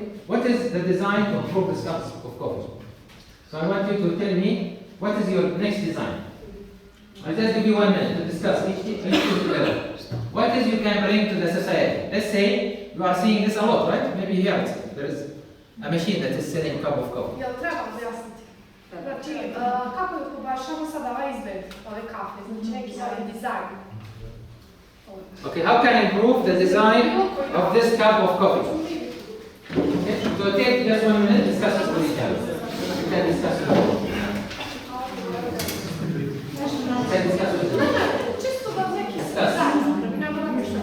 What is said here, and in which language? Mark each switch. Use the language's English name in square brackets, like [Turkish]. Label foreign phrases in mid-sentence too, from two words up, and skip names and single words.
[English] What is the design to improve this cup of coffee? So I want you to tell me what is your next design. I'll just give you 1 minute to discuss each together. What is you can bring to the society? Let's say you are seeing this a lot, right? Maybe here there is a machine that is selling a cup of coffee. [Serbian] Jel treba objasniti? Znači, kako da poboljšamo sada ovaj izgled ove kafe, znači neki novi dizajn. [English] Okay, how can I improve the design of this cup of coffee? Okay, so take just 1 minute, discuss this with each other. You can discuss it. You can discuss it. [Serbian] Čisto da neki [English] Discuss. [Serbian] dizajn, da bi nam bilo više.